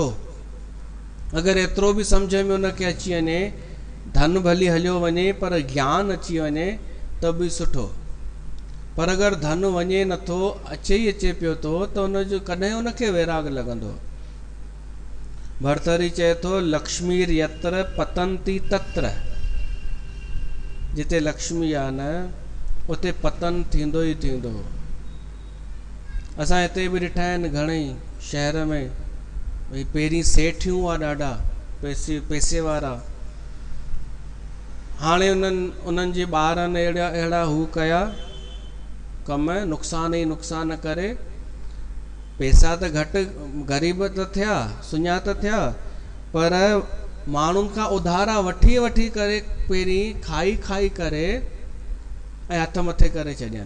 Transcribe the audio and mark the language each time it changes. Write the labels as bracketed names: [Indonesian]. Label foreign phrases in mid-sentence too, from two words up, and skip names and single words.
[Sindhi] अगरि एतिरो बि सम्झ में उनखे अची वञे, धन भली हलियो वञे पर ज्ञान अची वञे त बि सुठो। पर अगरि धन वञे नथो, अचे ई अचे पियो थो, त उनजो कॾहिं उनखे वैराग लॻंदो। भर्तरी चए थो [Sanskrit] लक्ष्मीर यत्र पतंती तत्र। [Sindhi] जिते लक्ष्मी आहे न उते पतन थींदो ई थींदो। असां हिते बि ॾिठा आहिनि घणेई शहर में, भई पहिरीं सेठियूं हुआ ॾाढा, पैसे वारा। हाणे उन्हनि जे ॿारनि अहिड़ा हू कया कम, नुक़सान ई नुक़सान करे, पैसा त घटि ग़रीब त थिया, सुञात थिया, पर माण्हुनि खां उधारा वठी वठी करे पहिरीं खाई खाई करे ऐं हथ मथे करे छॾियनि।